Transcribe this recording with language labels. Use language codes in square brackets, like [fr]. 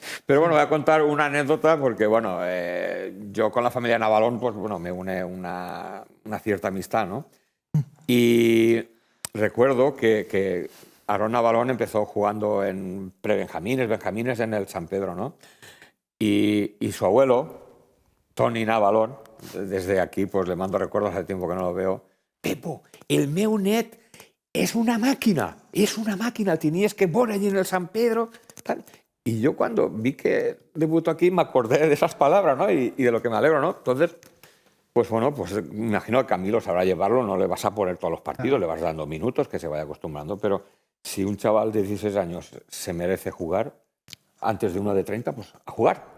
[es] Pero bueno, voy a contar una anécdota porque, bueno, yo con la familia Navalón, pues bueno, me une una cierta amistad, ¿no? Y recuerdo que Aarón Navalón empezó jugando en prebenjamines, benjamines en el San Pedro, ¿no? Y su abuelo, Toni Navalón, desde aquí pues le mando recuerdos, hace tiempo que no lo veo. [ca] Pepo, el meu net és una màquina, tenies que veure allí en el San Pedro. [es] Tal. Y yo cuando vi que debutó aquí me acordé de esas palabras, ¿no? Y de lo que me alegro, ¿no? Entonces, pues bueno, pues me imagino que Camilo sabrá llevarlo, no le vas a poner todos los partidos, le vas dando minutos, que se vaya acostumbrando, pero si un chaval de 16 años se merece jugar antes de uno de 30, pues a jugar.